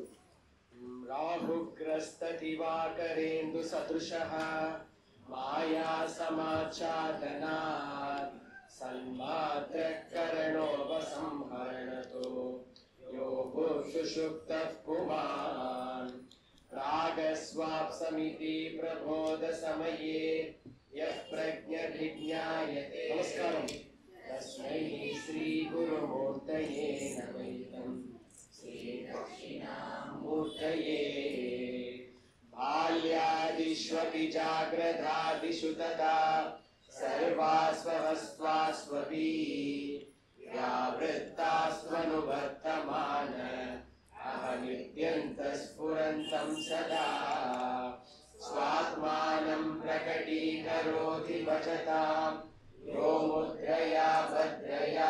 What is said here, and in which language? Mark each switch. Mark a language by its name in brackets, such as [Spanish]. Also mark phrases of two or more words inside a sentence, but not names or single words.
[Sanskrit] राहुग्रस्त दिवाकरेन्दु सदृशः माया समाच्छादनात् सन्मात्र करणोपसंहरणतो योगो सुषुप्तः पुमान् रागस्वाप्समिति प्रबोध समये यः प्रज्ञभिज्ञायते. नमस्कारम्. तस्मै श्री गुरुमूर्तये नमः. श्री दक्षिणामूर्तये. बाल्यादिष्वपि जाग्रदादिषु तदा सर्वास्ववस्त्वास्वपि व्यावृत्तास्त्वनुवर्तमान अहमित्यन्तस्फुरन्तं सदा स्वात्मानं प्रकटीकरोति भजतां यो मुद्रया भद्रया.